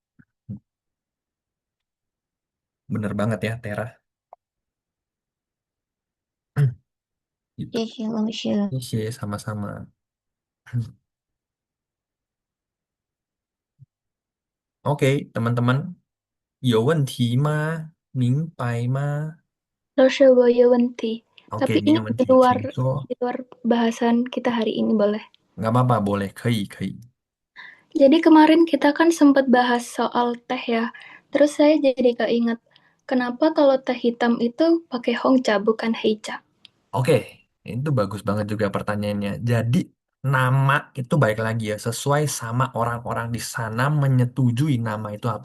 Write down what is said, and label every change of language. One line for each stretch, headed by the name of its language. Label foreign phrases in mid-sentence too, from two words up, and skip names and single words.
Indonesian: Bener banget ya, Tera. Gitu. Iya sih Lausha. Iya sih, sama-sama. Oke, teman-teman.
Chinese: 有问题吗？明白吗？ Lausha Boyewenti.
Indonesian: Oke, Tapi
Chinese: 没
Indonesian: ini
Chinese: 有问题，请说。
Indonesian: di luar bahasan kita hari ini boleh. Nggak apa-apa, boleh.
Chinese: 可以，可以。
Indonesian: Jadi kemarin kita kan sempat bahas soal teh ya. Terus saya jadi keinget, kenapa kalau teh hitam itu pakai Hongcha bukan Heicha? Oke, Itu bagus banget juga pertanyaannya. Jadi nama itu baik lagi ya, sesuai sama orang-orang di sana menyetujui nama itu apa.